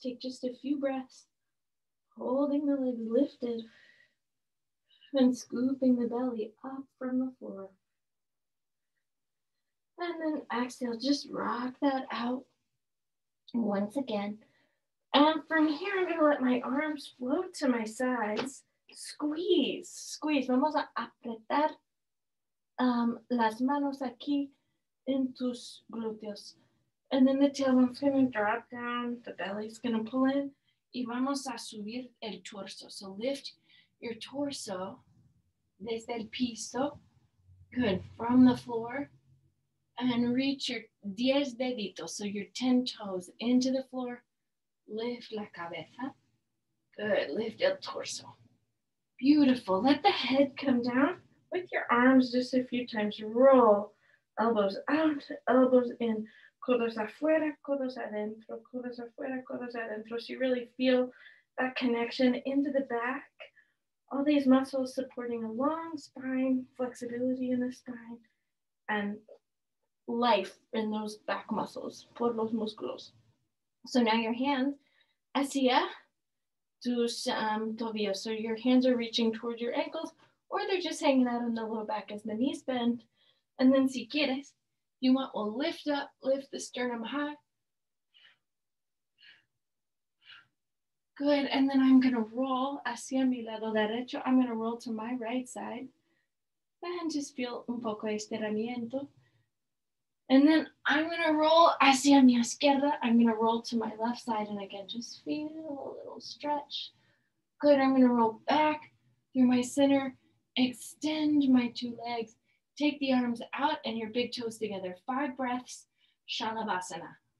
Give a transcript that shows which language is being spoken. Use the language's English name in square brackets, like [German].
[English] Take just a few breaths, holding the legs lifted and scooping the belly up from the floor. And then exhale, just rock that out once again. And from here, I'm gonna let my arms float to my sides. Squeeze, squeeze. [Spanish] Vamos a apretar las manos aquí en tus glúteos. [English] And then the tailbone's gonna drop down, the belly's gonna pull in, [Spanish] y vamos a subir el torso. [English] So lift your torso [Spanish] desde el piso, [English] good, from the floor, and reach your 10 deditos, so your 10 toes into the floor. Lift [Spanish] la cabeza, [English] good, lift [Spanish] el torso. [English] Beautiful, let the head come down with your arms just a few times. Roll, elbows out, elbows in, [Spanish] codos afuera, codos adentro, codos afuera, codos adentro. [English] So you really feel that connection into the back. All these muscles supporting a long spine, flexibility in the spine, and life in those back muscles, [Spanish] por los músculos. [English] So now your hands [Spanish] hacia tus tobillos. [English] So your hands are reaching towards your ankles, or they're just hanging out on the low back as the knees bend. And then [Spanish] si quieres, [English] you want to lift up, lift the sternum high. Good, and then I'm gonna roll [Spanish] hacia mi lado derecho. [English] I'm gonna roll to my right side. And just feel [Spanish] un poco estiramiento. [English] And then I'm gonna roll [Spanish] hacia mi izquierda. [English] I'm gonna roll to my left side, and again, just feel a little stretch. Good, I'm gonna roll back through my center, extend my two legs, take the arms out and your big toes together. 5 breaths, Shalabhasana.